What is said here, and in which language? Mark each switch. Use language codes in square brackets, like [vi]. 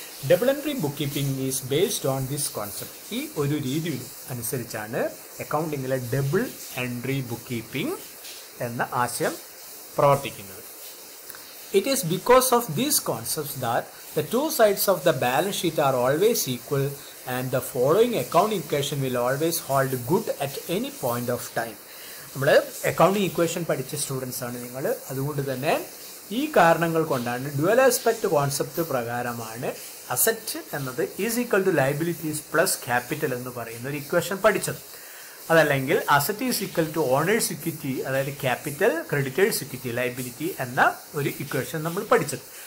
[en] Double entry book keeping is based on this concept. [ml] ഈ ഒരു രീതി അനുസരിച്ചാണ് അക്കൗണ്ടിങ്ങിലെ ഡബിൾ എൻട്രി ബുക്ക് കീപ്പിംഗ് എന്ന ആശയം പ്രവർത്തിക്കുന്നത്. [en] It is because of these concepts that the 2 sides of the balance sheet are always equal and the following accounting equation will always hold good at any point of time. [ml] നമ്മൾ accounting equation പഠിച്ച students ആണ് നിങ്ങൾ. അതുകൊണ്ട് തന്നെ ഈ കാരണങ്ങൾ കൊണ്ടാണ് dual aspect concept പ്രകാരമാണ് അസറ്റ് എന്നത് is equal to liabilities plus capital എന്ന് പറയുന്ന ഒരു ഇക്വേഷൻ പഠിച്ചത്. അതല്ലെങ്കിൽ asset is equal to owners equity, അതായത് ക്യാപിറ്റൽ ക്രെഡിറ്റേഴ്സ് ഇക്വിറ്റി ലയബിലിറ്റി എന്ന ഒരു ഇക്വേഷൻ നമ്മൾ പഠിച്ചത്.